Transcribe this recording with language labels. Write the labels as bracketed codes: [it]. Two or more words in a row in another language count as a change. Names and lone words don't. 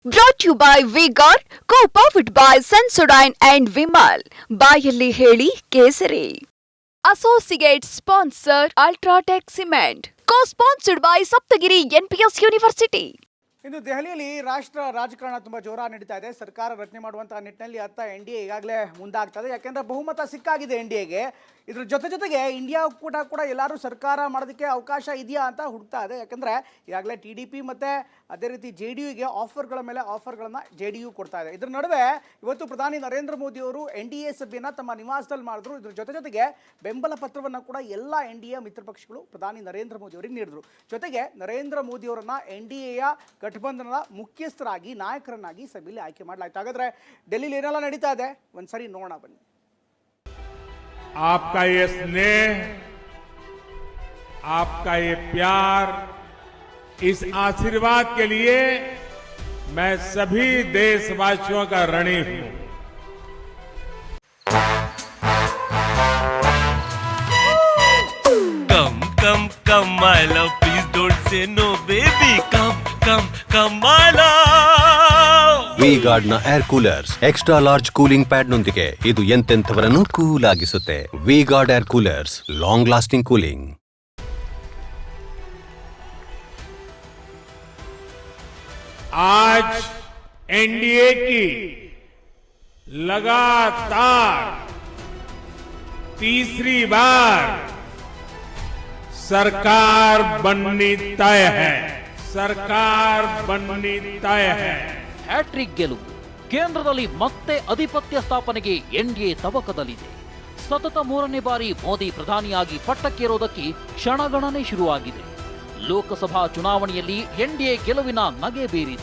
[en] Brought to you by V-Guard, co-powered by Sensodyne and Vimal. [kn] ಬಾಯಲ್ಲಿ ಹೇಳಿ ಕೇಸರಿ. [en] Associate sponsor Ultratech Cement. Co-sponsored by Saptagiri NPS University. [kn] ಇಂದು ದೆಹಲಿಯಲ್ಲಿ ರಾಜಕಾರಣ ತುಂಬ ಜೋರಾಗಿ ನಡೀತಾ ಇದೆ. ಸರ್ಕಾರ ರಚನೆ ಮಾಡುವಂತಹ ನಿಟ್ಟಿನಲ್ಲಿ NDA ಈಗಾಗಲೇ ಮುಂದಾಗ್ತದೆ. ಯಾಕೆಂದರೆ ಬಹುಮತ ಸಿಕ್ಕಾಗಿದೆ NDAಗೆ. ಇದ್ರ ಜೊತೆಗೆ ಇಂಡಿಯಾ ಕೂಡ ಎಲ್ಲರೂ ಸರ್ಕಾರ ಮಾಡೋದಕ್ಕೆ ಅವಕಾಶ ಇದೆಯಾ ಅಂತ ಹುಡುಕ್ತಾ ಇದೆ. ಯಾಕೆಂದರೆ ಈಗಾಗಲೇ TDP ಮತ್ತು ಅದೇ ರೀತಿ JDUಗೆ ಆಫರ್ಗಳ ಮೇಲೆ ಆಫರ್ಗಳನ್ನು JDU ಕೊಡ್ತಾ ಇದೆ. ಇದರ ನಡುವೆ ಇವತ್ತು ಪ್ರಧಾನಿ ನರೇಂದ್ರ ಮೋದಿ ಅವರು NDA ಸಭೆಯನ್ನು ತಮ್ಮ ನಿವಾಸದಲ್ಲಿ ಮಾಡಿದ್ರು. ಇದ್ರ ಜೊತೆಗೆ ಬೆಂಬಲ ಪತ್ರವನ್ನು ಕೂಡ ಎಲ್ಲ NDA ಮಿತ್ರ ಪಕ್ಷಗಳು ಪ್ರಧಾನಿ ನರೇಂದ್ರ ಮೋದಿ ಅವರಿಗೆ ನೀಡಿದ್ರು. ಜೊತೆಗೆ ನರೇಂದ್ರ ಮೋದಿ ಅವರನ್ನು NDAಯ ಗಠಬಂಧನದ ಮುಖ್ಯಸ್ಥರಾಗಿ ನಾಯಕರನ್ನಾಗಿ ಸಭೆಯಲ್ಲಿ ಆಯ್ಕೆ ಮಾಡಲಾಯಿತು. ಹಾಗಾದರೆ ಡೆಲ್ಲಿಲಿ ಏನೆಲ್ಲ ನಡೀತಾ ಇದೆ ಒಂದ್ಸರಿ ನೋಡೋಣ ಬನ್ನಿ. [hi] आपका ये स्नेह, आपका ये प्यार, इस आशीर्वाद के लिए मैं सभी देशवासियों का ऋणी हूं. [en] Come, my love, please don't say no, baby. Come, my love. [kn] V-Guard ನ [en] air coolers extra large cooling pad [kn] ನೊಂದಿಗೆ ಇದು ಎಂತೆಂಥವರನ್ನು ಕೂಲ್ ಆಗಿಸುತ್ತೆ. [en] V-Guard air coolers, long lasting cooling. [hi] आज NDA की लगातार तीसरी बार सरकार बननी तय है. [kn] ಹ್ಯಾಟ್ರಿಕ್ ಗೆಲುವು, ಕೇಂದ್ರದಲ್ಲಿ ಮತ್ತೆ ಅಧಿಪತ್ಯ ಸ್ಥಾಪನೆಗೆ NDA ತವಕದಲ್ಲಿದೆ. ಸತತ 3ನೇ ಬಾರಿ ಮೋದಿ ಪ್ರಧಾನಿಯಾಗಿ ಪಟ್ಟಕ್ಕೇರೋದಕ್ಕೆ ಕ್ಷಣಗಣನೆ ಶುರುವಾಗಿದೆ. ಲೋಕಸಭಾ ಚುನಾವಣೆಯಲ್ಲಿ NDA ಗೆಲುವಿನ ನಗೆ ಬೀರಿದೆ.